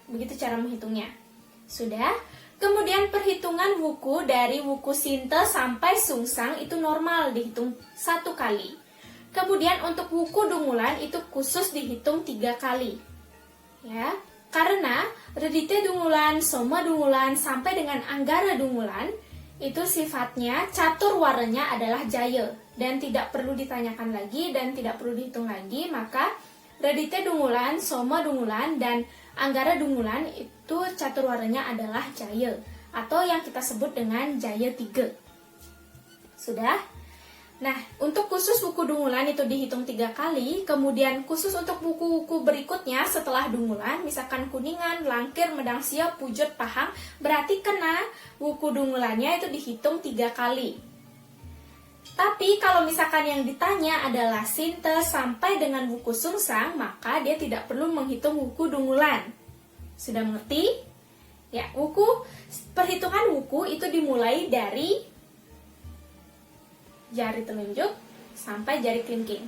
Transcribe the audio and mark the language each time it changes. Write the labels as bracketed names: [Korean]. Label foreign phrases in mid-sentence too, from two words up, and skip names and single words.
[Indonesian] Begitu cara menghitungnya. Sudah. Kemudian perhitungan wuku dari wuku sinte sampai sungsang itu normal dihitung 1 kali. Kemudian untuk wuku dungulan itu khusus dihitung 3 kali. Ya, karena redite dungulan, soma dungulan sampai dengan anggara dungulan itu sifatnya caturwaranya adalah jaya dan tidak perlu ditanyakan lagi dan tidak perlu dihitung lagi, maka redite dungulan, soma dungulan, dan anggara dungulan itu caturwaranya adalah jaya atau yang kita sebut dengan jaya 3. Sudah? Nah, untuk khusus wuku dungulan itu dihitung 3 kali, kemudian khusus untuk wuku-wuku berikutnya setelah dungulan, misalkan kuningan, langkir, medang siap, pujut, pahang, berarti kena wuku dungulannya itu dihitung 3 kali. Tapi kalau misalkan yang ditanya adalah sinte sampai dengan wuku sungsang, maka dia tidak perlu menghitung wuku dungulan. Sudah mengerti? Ya, perhitungan wuku itu dimulai dari jari telunjuk sampai jari kelingking.